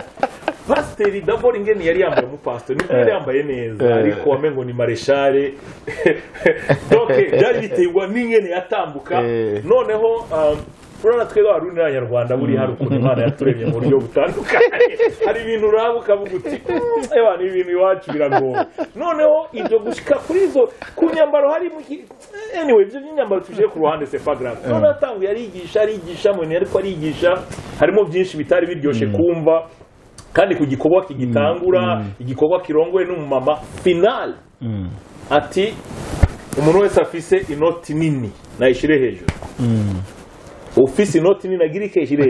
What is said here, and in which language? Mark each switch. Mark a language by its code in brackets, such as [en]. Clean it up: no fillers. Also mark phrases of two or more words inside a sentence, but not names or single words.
[rn] Pasiteri d'abord ingene yari yambaye umupasiteri niko yari yambaye neza, ariko wamengo ni mareshare donc byari bitewe n'ingene yatambuka. Noneho urana twebwe Abarundi n'Abanyarwanda buri hari ukuntu Imana yaturemye mu buryo butandukanye, hari ibintu urabuka buguti ni ibintu iwacu biragoye. Noneho ibyo gushika kuri izo ku nyambaro hari anyway ibyo nyambaro tuje ku ruhande [fr] c'est pas grave. [rn] Noneho atanguye arigisha mu ariko arigisha harimo byinshi bitari biryoshe kumva, kandi ku gikorwa kigitangura, igikorwa kirongoye n'umumama final ati umuntu wese afise inoti nini nayishire hejuru. Ufise inoti nini agirike hejuru.